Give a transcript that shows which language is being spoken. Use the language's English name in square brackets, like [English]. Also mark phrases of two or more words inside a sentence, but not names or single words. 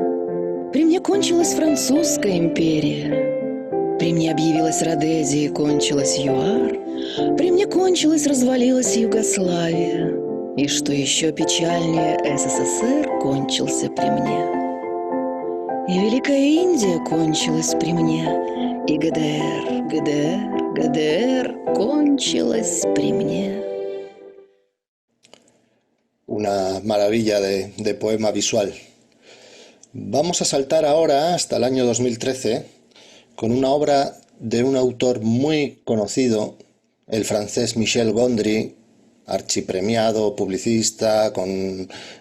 [Russian] При мне кончилась Французская империя, при мне объявилась Родезия и кончилась ЮАР, при мне кончилась, развалилась Югославия, и что еще печальнее, СССР кончился при мне. И Великая Индия кончилась при мне, и ГДР кончилась при мне. [Spanish] Una maravilla de poema visual. Vamos a saltar ahora hasta el año 2013 con una obra de un autor muy conocido, el francés Michel Gondry, archipremiado, publicista, con